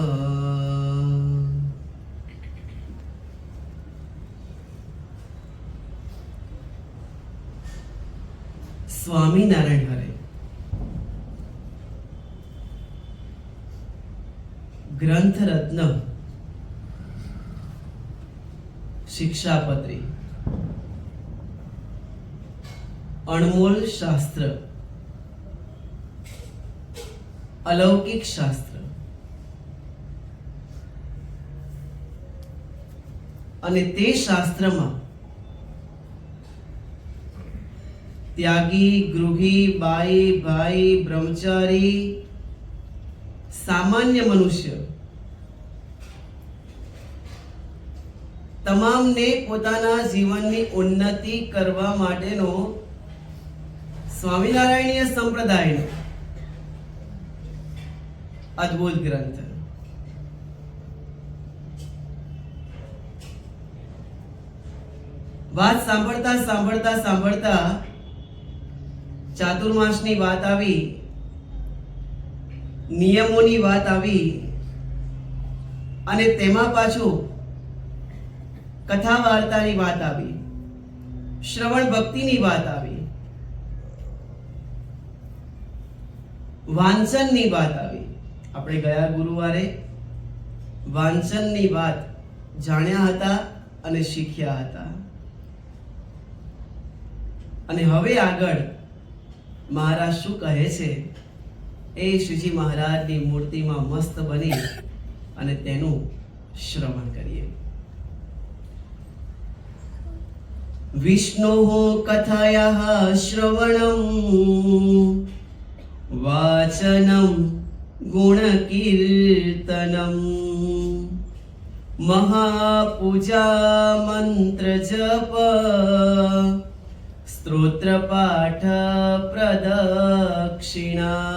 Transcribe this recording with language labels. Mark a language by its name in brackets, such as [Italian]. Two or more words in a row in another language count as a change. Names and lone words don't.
[Gujarati] સ્વામિનારાયણ હરે ગ્રંથ રત્ન શિક્ષાપત્રી અણમોલ શાસ્ત્ર અલૌકિક શાસ્ત્ર અને તે શાસ્ત્રમાં ત્યાગી ગૃહી બાઈ ભાઈ બ્રહ્મચારી સામાન્ય મનુષ્ય તમામને પોતાના જીવનની ઉન્નતિ કરવા માટેનો સ્વામિનારાયણીય સંપ્રદાયનો અદ્ભુત ગ્રંથ। વાત સાંભળતા સાંભળતા સાંભળતા ચાતુર્માસની વાત આવી, નિયમોની વાત આવી અને તેમાં પાછું કથા વાર્તાની વાત આવી, શ્રવણ ભક્તિની વાત આવી, વાંચનની વાત આવી। આપણે ગયા ગુરુવારે વાંચનની વાત જાણ્યા હતા અને શીખ્યા હતા અને હવે આગળ મહારાજ શું કહે છે એ શ્રીજી મહારાજની મૂર્તિમાં મસ્ત બની અને તેનું શ્રવણ કરીએ। [Sanskrit] विष्णोः कथायाः श्रवणं वाचनं गुणकीर्तनं महापूजा मन्त्रजप स्तोत्रपाठ प्रदक्षिणा